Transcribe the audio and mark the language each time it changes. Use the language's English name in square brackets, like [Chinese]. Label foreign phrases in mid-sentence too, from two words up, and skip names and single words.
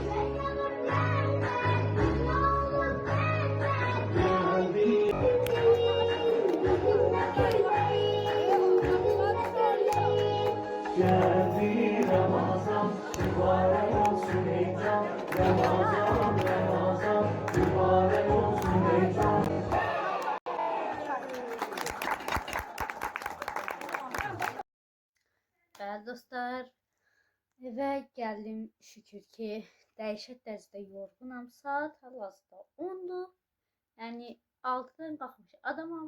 [Turkish] Geldi Ramazan, mübarek olsun heyecan. Ramazan, mübarek olsun heyecan. [Azerbaijani] Bəli dostlar, evə gəldim şükür ki, dəhşət dərəcədə yorğunam. Saat hal-hazırda 10-dur. Yəni 6-dan qalxmış adamam.